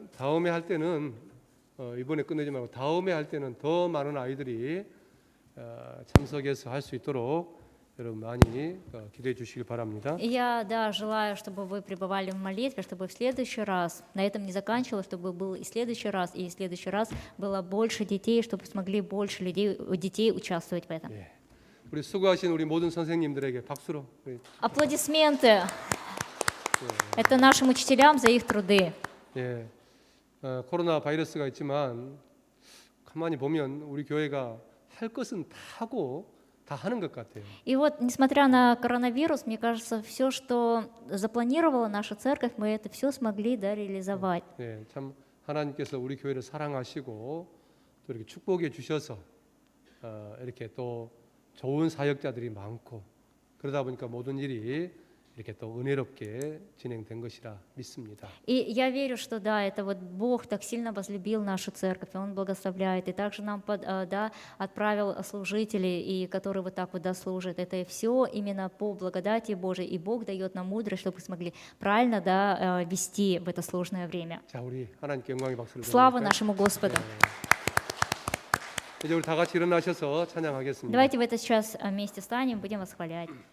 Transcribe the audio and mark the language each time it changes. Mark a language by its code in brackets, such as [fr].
[ko] 다음에 할 때는 이번에 끝내지 말고 다음에 할 때는 더 많은 아이들이 참석해서 할 수 있도록 여러분 많이 기도해 주시길 바랍니다. [ru] И я, да, желаю, чтобы вы пребывали в молитве, чтобы в следующий раз, на этом не заканчивалось, чтобы был и следующий раз, и в следующий раз было больше детей, чтобы смогли больше детей участвовать в этом. [ko] 예. 우리 수고하신 우리 모든 선생님들에게 박수로. 우리, [ru] Аплодисменты! Это нашим учителям за их труды. [ko] 예. 코로나 바이러스가 있지만 가만히 보면 우리 교회가 할 것은 다 하고 다 하는 것 같아요. [ru] И вот, несмотря на коронавирус, мне кажется, все, что запланировала наша церковь, мы это все смогли, да, реализовать. [ko] 네, 참 하나님께서 우리 교회를 사랑하시고 또 이렇게 축복해 주셔서 이렇게 또 좋은 사역자들이 많고 그러다 보니까 모든 일이 이렇게 또 은혜롭게 진행된 것이라 믿습니다. [ru] И я верю, что да, это вот Бог так сильно возлюбил нашу церковь, и Он благословляет, и также нам да, отправил служителей, и которые вот так вот да, служат. Это все именно по благодати Божией, и Бог дает нам мудрость, чтобы мы смогли правильно да, вести в это сложное время. [ko] 자, 우리 하나님께 영광의 박수를 [ru] Слава [ko] 드립니다. [ru] нашему Господу! [ko] 이제 우리 다 같이 일어나셔서 찬양하겠습니다. [ru] Давайте в этот час вместе встанем, будем восхвалять.